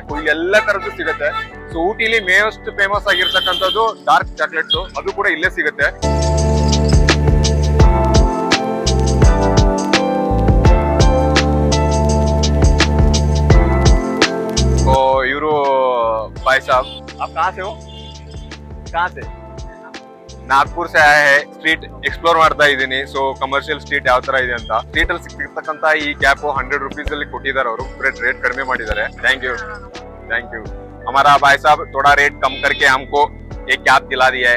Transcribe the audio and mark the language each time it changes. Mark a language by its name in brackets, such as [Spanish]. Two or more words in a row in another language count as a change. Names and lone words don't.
[Kannada] ಇಲ್ಲಿ ಎಲ್ಲ ತರದ್ದು ಸಿಗುತ್ತೆ. ಸೊ ಊಟಿಲಿ [English] most famous [Kannada] ಆಗಿರ್ತಕ್ಕಂಥದ್ದು [English] dark chocolates, [Kannada] ಅದು ಕೂಡ ಇಲ್ಲೇ ಸಿಗುತ್ತೆ. [Hindi] ಇವರು भाई साहब, आप कहाँ से हो? कहाँ से? [Kannada] ನಾಗ್ಪುರ್ ಸೆ [English] street explore [Kannada] ಮಾಡ್ತಾ ಇದ್ದೀನಿ. ಸೊ ಕಮರ್ಷಿಯಲ್ ಸ್ಟ್ರೀಟ್ ಯಾವ ತರ ಇದೆ ಅಂತ. ಸ್ಟ್ರೀಟ್ ಅಲ್ಲಿ ಸಿಕ್ತಿರ್ತಕ್ಕಂತ ಈ ಕ್ಯಾಪ್ 100 rupees ಅಲ್ಲಿ ಕೊಟ್ಟಿದ್ದಾರೆ ಅವರು. ರೇಟ್ ಕಡಿಮೆ ಮಾಡಿದ್ದಾರೆ. [English] thank you. [Hindi] हमारा भाई साब थोड़ा रेट कम करके हमको एक कैप दिला दिया है.